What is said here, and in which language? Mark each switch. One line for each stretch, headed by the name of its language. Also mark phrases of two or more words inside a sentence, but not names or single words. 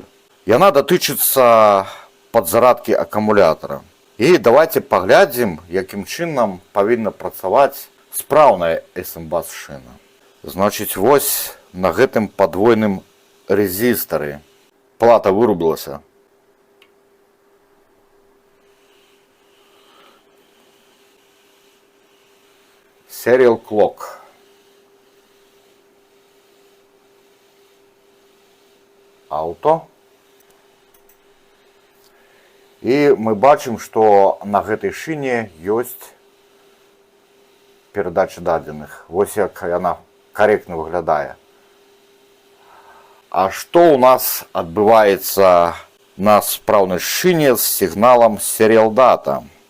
Belarusian: Яна датычыцца падзарадкі акумулятара. І давайте паглядзім, якім чынам павінна працаваць спраўная SMBus шына. Значыць, вось на гэтым падвойным резістары плата вырубілася.
English: Serial clock. Auto.
Belarusian: І мы бачым, што на гэтай шыне ёсць перадача дадзеных. Вось як яна карэктна выглядае. А што ў нас адбываецца на спраўнай шыне з сігналам
English: Serial Data?